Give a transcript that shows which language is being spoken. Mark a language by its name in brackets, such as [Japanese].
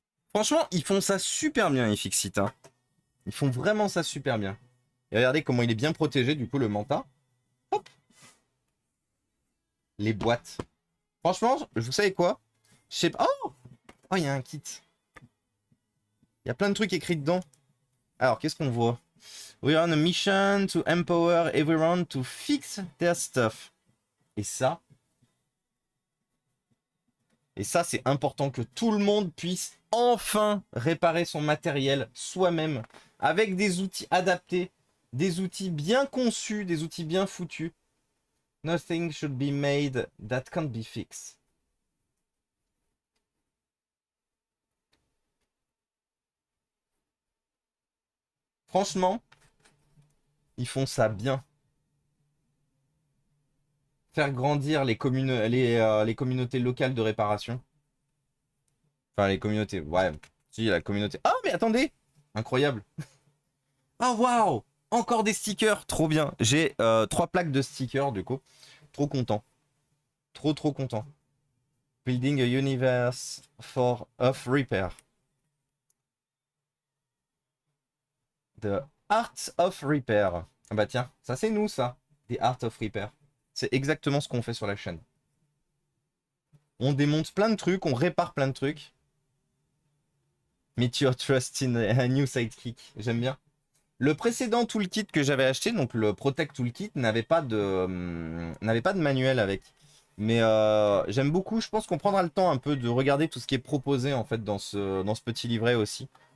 [French] Franchement, ils font ça super bien, iFixit. Hein. Ils font vraiment ça super bien. Et regardez comment il est bien protégé, du coup, le manta. Hop. Les boîtes. Franchement, vous savez quoi? Je sais pas. Oh! Oh, il y a un kit. Il y a plein de trucs écrits dedans. Alors, qu'est-ce qu'on voit? [English] We are on a mission to empower everyone to fix their stuff. [French] Et ça, c'est important que tout le monde puisse enfin réparer son matériel soi-même avec des outils adaptés, des outils bien conçus, des outils bien foutus. [English] Nothing should be made that can't be fixed. [French] Franchement, ils font ça bien. Faire grandir les communautés locales de réparation. Enfin, les communautés. Ouais, si, la communauté. Ah, mais attendez! Incroyable. Oh, waouh! Encore des stickers. Trop bien. J'ai 3 plaques de stickers, du coup. Trop content. Trop, trop content. [English] Building a universe of repair. The Art of Repair. [French] Ah bah tiens, ça c'est nous ça. The Art of Repair. C'est exactement ce qu'on fait sur la chaîne. On démonte plein de trucs, on répare plein de trucs. [English] Meet your trust in a new sidekick. [French] J'aime bien. Le précédent toolkit que j'avais acheté, donc le Protect Toolkit, n'avait pas de manuel avec. Mais j'aime beaucoup. Je pense qu'on prendra le temps un peu de regarder tout ce qui est proposé en fait dans ce petit livret aussi.